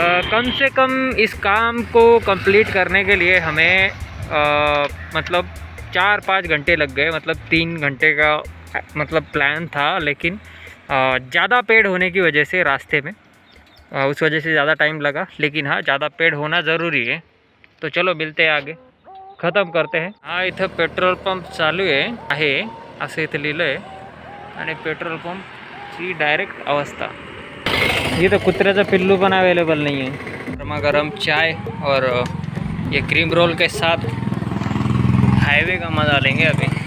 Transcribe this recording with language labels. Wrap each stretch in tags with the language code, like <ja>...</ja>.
<hi>कम से कम इस काम को कंप्लीट करने के लिए हमें मतलब 4-5 घंटे लग गए। मतलब 3 घंटे का मतलब प्लान था, लेकिन ज़्यादा पेड़ होने की वजह से रास्ते में उस वजह से ज़्यादा टाइम लगा। लेकिन हाँ, ज़्यादा पेड़ होना ज़रूरी है। तो चलो मिलते हैं आगे, ख़त्म करते हैं।</hi> <mr>हाँ, इथं पेट्रोल पंप चालू आहे असं इथं लिहिलं आहे, आणि पेट्रोल पंपची डायरेक्ट अवस्था।</mr> <hi>ये तो</hi> <mr>कुत्र्याचा पिल्लू पण</mr> <hi>अवेलेबल नहीं है। गर्मा गर्म चाय और ये क्रीम रोल के साथ हाईवे का मज़ा लेंगे अभी।</hi>